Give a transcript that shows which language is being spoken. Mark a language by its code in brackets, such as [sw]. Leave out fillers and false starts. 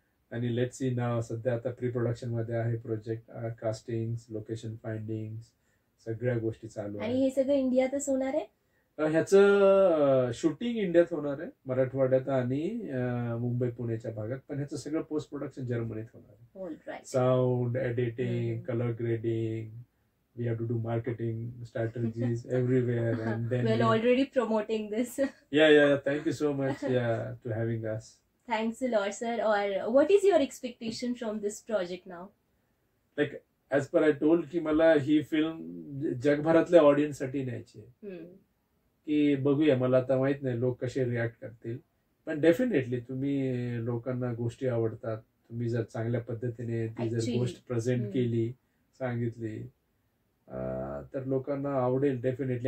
[mr] आणि [en] let's see नाव [mr] सध्या आता प्री प्रोडक्शन मध्ये आहे प्रोजेक्ट. कास्टिंग, लोकेशन फाइंडिंग, सगळ्या गोष्टी चालू आहेत. आणि हे सगळं इंडियातच होणार आहे. ह्याचं शूटिंग इंडियात होणार आहे, मराठवाड्यात आणि मुंबई पुण्याच्या भागात. पण ह्याचं सगळं पोस्ट प्रोडक्शन जर्मनीत होणार आहे. [en] Sound, editing, colour grading, we have to do marketing strategies everywhere. And then we're already promoting this. yeah, thank you so much to having us. Thanks a lot, sir. Or what is your expectation from this project now? Like as per I told [mr] की मला ही film जगभरातल्या audience साठी न्यायची आहे. की बघूया, मला आता माहित नाही लोक कसे रिॲक्ट करतील. पण डेफिनेटली तुम्ही लोकांना गोष्टी आवडतात, तुम्ही जर चांगल्या पद्धतीने ती जर गोष्ट प्रेझेंट केली, सांगितली तर लोकांना आवडेल डेफिनेटली.